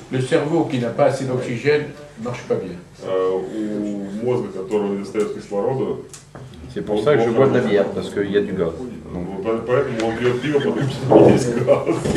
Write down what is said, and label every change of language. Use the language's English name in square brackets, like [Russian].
[French] Le cerveau qui n'a pas assez d'oxygène ne marche pas bien. [Russian] У мозга, которого не достает кислорода, [French] c'est pour ça que je bois de la bière, parce qu'il y a du gaz. [Russian] Поэтому он пьет пиво, потому что там есть газ.